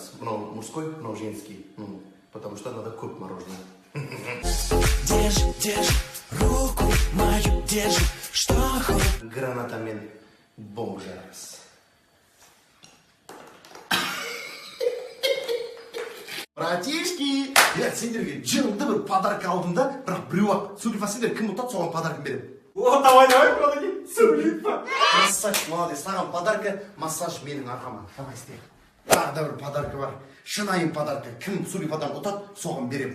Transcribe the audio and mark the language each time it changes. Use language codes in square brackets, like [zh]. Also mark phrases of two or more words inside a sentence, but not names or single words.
[kk] Мынау мужской, мынау женский. [ru] Потому что надо көп мороженое. Держи, руку мою держи, что хочешь. [kk] Гранатамен бомб жарамыз. [ru] Братишки! [kk] Я сендерге жырынды бір подарок алдым да, бірақ біреу-ақ Сулифа сендер кім ұтады, соған подарок беремін. [ru] О, давай, молодец, Сулифа. [kk] Массаж, молодец, саған подарка, массаж менің арқама. Давай істе. Тағы да бір подарка бар. Шынайы подарка. Кім Сулифадан ұтады, соған беремін.